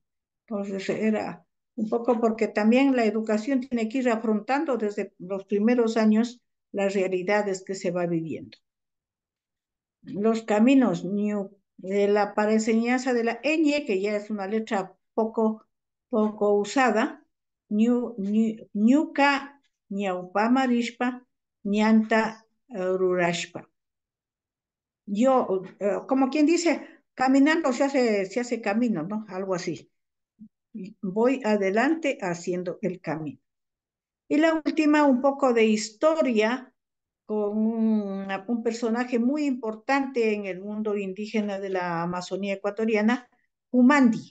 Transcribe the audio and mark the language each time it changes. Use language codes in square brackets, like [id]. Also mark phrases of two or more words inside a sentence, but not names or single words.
[es] Entonces era un poco porque también la educación tiene que ir afrontando desde los primeros años las realidades que se va viviendo. Los caminos, para enseñanza de la ñ, que ya es una letra poco usada, [qu] ñuka, ñaupama rishpa, ñanta rurashpa. [es] Como quien dice, caminando se hace camino, ¿no? Algo así. voy adelante haciendo el camino. Y la última, un poco de historia con un personaje muy importante en el mundo indígena de la Amazonía ecuatoriana, Humandi.